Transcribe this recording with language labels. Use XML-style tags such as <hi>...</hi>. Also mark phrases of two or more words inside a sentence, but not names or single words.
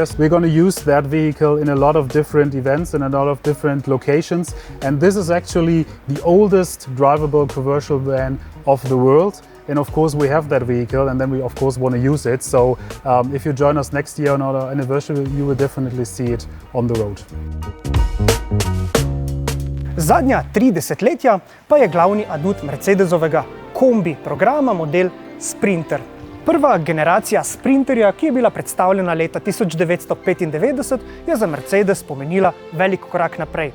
<en>We're going to use that vehicle in a lot of different events and a lot of different locations. And this is actually the oldest drivable commercial van of the world. And of course we have that vehicle, and then we of course want to use it. So if you join us next year on our anniversary, you will definitely see it on the road.</en> <sl>Zadnja 3 desetletja pa je glavni adut Mercedesovega kombi programa model Sprinter. Prva generacija Sprinterja, ki je bila predstavljena leta 1995, je za Mercedes pomenila velik korak naprej.</sl>